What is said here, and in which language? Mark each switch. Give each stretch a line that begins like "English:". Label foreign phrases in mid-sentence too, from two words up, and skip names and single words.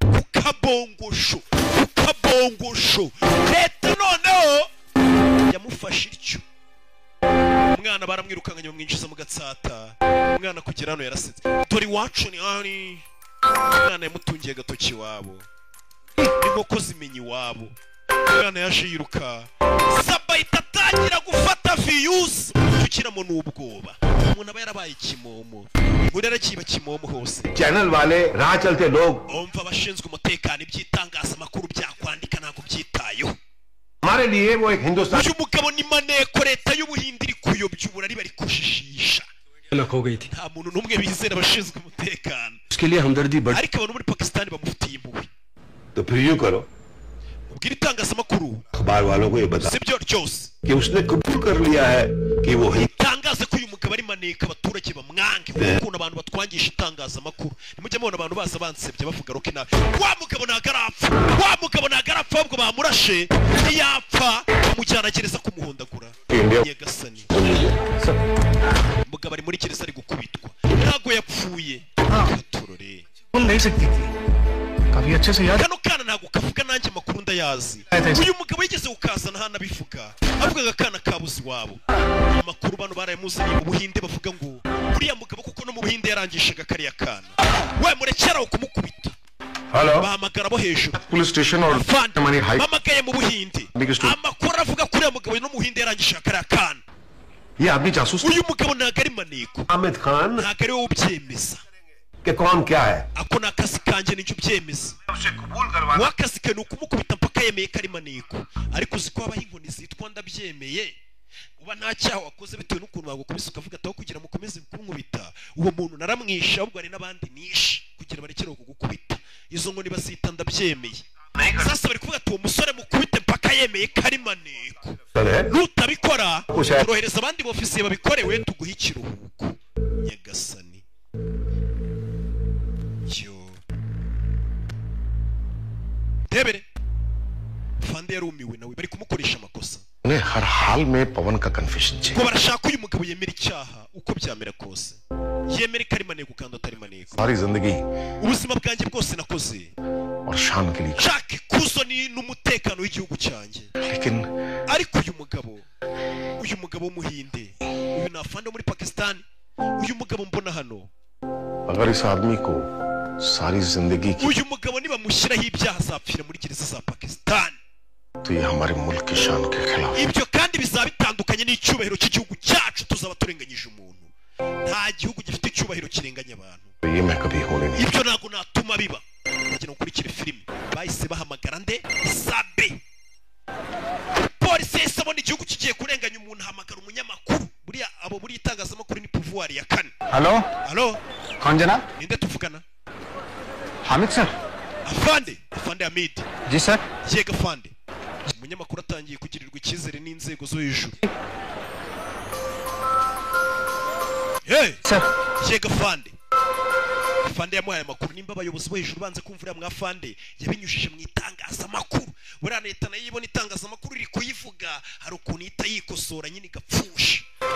Kinyarwanda: ukabongosho leta noneho yamufashe ityo umwana baramwirukanganye bamwinjiza mu Gatsata umwana kugera hano yarasetse dore iwacu ni hani umwana yamutungiye agatoki iwabo inkoko zimenya iwabo umwana yaje yiruka Saba itatangira gufata viyusi tukiramo n'ubwoba umuntu aba yarabaye ikimomo muri arakiba kimomo hose
Hindi: चैनल वाले राह चलते लोग
Kinyarwanda: umva abashinzwe umutekano iby'itangazamakuru byakwandika ntabwo byitayeho
Hindi: हमारे लिए वो एक हिंदुस्तान
Kinyarwanda: uyu mugabo ni maneko leta y'ubuhinde iri kuyobya uburari bari kujijisha
Hindi: हो गई थी
Kinyarwanda: nta muntu n'umwe bizera abashinzwe umutekano
Hindi: उसके लिए हमदर्दी बढ़
Kinyarwanda: ariko abantu muri Pakistan bamufitiye impuhwe
Hindi: तो फिर यूं करो
Kinyarwanda: ubwira itangazamakuru
Hindi: अखबार वालों को ये बता
Kinyarwanda: sibyo ryose
Hindi: कि उसने कबूल कर लिया है कि वो
Kinyarwanda: tangaze ko uyu mugabo ari maneka abaturage bamwange ukuntu abantu batwangisha itangazamakuru nimujye mubona abantu baza bansebye bavuga roke nabi wa mugabo ntago arapfa ahubwo bamurashe ntiyapfa bamujyana gereza kumuhondagura nyagasani umugabo ari muri gereza ari gukubitwa ntago yapfuye katurore
Hindi: सुन नहीं सकती थी काफी अच्छे से याद
Kinyarwanda: kano kana ntago kavuga nanjye makuru ndayazi uyu mugabo yigeze ukazana hano abivuga avuga akana kabuze iwabo amakuru bano barayamuzaniye mu Buhinde bavuga ngo uriya mugabo kuko no mu Buhinde yarangishaga kariya kana we murekeraho kumukubita bahamagara bo hejuru
English: police station
Hindi: और मनी हाई
Kinyarwanda: bamagaye mu Buhinde amakuru avuga kuri uriya mugabo no mu Buhinde yarangishaga kariya kana
Hindi: ये आदमी जासूस
Kinyarwanda: uyu mugabo ntago ari maneko
Hindi: हामिद खान
Kinyarwanda: ntago ari wowe ubyemeza
Hindi: के कौन क्या है
Kinyarwanda: ako ni akazi kanjye nicyo ubyemeza wakazi ke ni ukumukubita mpaka yemeye ko ari maneko ariko uzi ko habaho inkoni zitwa ndabyemeye uba nta cyaha wakoze bitewe n'ukuntu bagukubise ukavuga ataho kugira mukomeze kumubita uwo muntu naramwishe ahubwo hari n'abandi nishe kugira barekereho kugukubita izo nkoni bazita ndabyemeye sasa bari kuvuga ati uwo musore mukubite mpaka yemeye ko ari maneko nutabikora turohereza abandi bofisiye babikorewe tuguhe ikiruhuko nyagasani Debere fande yarumiwe nawe bari kumukoresha amakosa
Hindi: हर हाल में पवन का कन्फेशन चाहिए।
Kinyarwanda: ngo barashaka uyu mugabo yemera icyaha uko byamera kose, yemera ko ari maneko kandi atari maneko.
Hindi: सारी जिंदगी
Kinyarwanda: ubuzima bwanjye bwose nakoze
Hindi: और शान के लिए,
Kinyarwanda: nshaka ikuzo n'umutekano w'igihugu cyanjye,
Hindi: लेकिन
Kinyarwanda: ariko uyu mugabo w'umuhinde, uyu ni afande muri Pakistan, uyu mugabo mbona hano,
Hindi: अगर इस आदमी को सारी जिंदगी की,
Kinyarwanda: uyu mugabo nibamushyiraho ibyaha azapfira muri gereza za Pakistan.
Hindi: तो ये हमारे मुल्क की शान के खिलाफ।
Kinyarwanda: ibyo kandi bizaba bitandukanye n'icyubahiro cy'igihugu cyacu, tuzaba turenganyije umuntu. nta gihugu gifite icyubahiro kirenganya abantu.
Hindi: ये मैं कभी होने नहीं।
Kinyarwanda: ibyo ntabwo natuma biba. kugira ngo ukurikire filime bahise bahamagara nde Sabe, polisi yahise abona igihugu kigiye kurenganya umuntu, ahamagara umunyamakuru. buriya abo muri itangazamakuru ni pouvoir ya kane.
Hindi: हेलो
Kinyarwanda: halo,
Hindi: कौन जनाब?
Kinyarwanda: ninde tuvugana?
Hindi: हामिद सर।
Kinyarwanda: afande Hamid.
Hindi: जी सर।
Kinyarwanda: yega afande. umunyamakuru atangiye kugirirwa icyizere n'inzego zo hejuru.
Hindi: सर।
Kinyarwanda: yega afande yamuhaye amakuru. nimba abayobozi bo hejuru banze kumva uriya mwafande yabinyujije mu itangazamakuru, buriya leta nayo ibona itangazamakuru riri kuyivuga, hari ukuntu ihita yikosora nyine igapfusha.